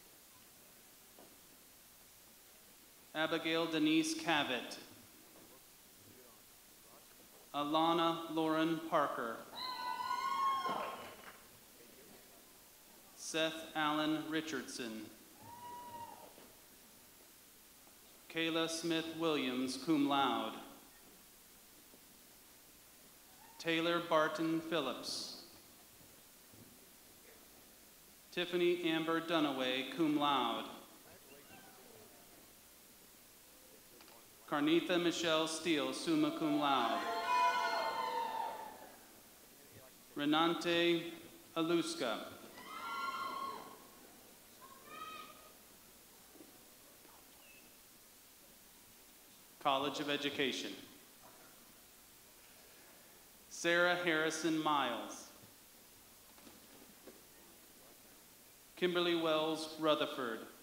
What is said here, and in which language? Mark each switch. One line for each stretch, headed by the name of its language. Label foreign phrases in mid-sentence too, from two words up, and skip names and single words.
English: Abigail Denise Cavett. Alana Lauren Parker. Seth Allen Richardson. Kayla Smith Williams,
Latin: cum laude.
English: Taylor Barton Phillips. Tiffany Amber Dunaway,
Latin: cum laude.
English: Carnitha Michelle Steele,
Latin: summa cum laude.
English: Renante Aluska. College of Education. Sarah Harrison Miles. Kimberly Wells Rutherford.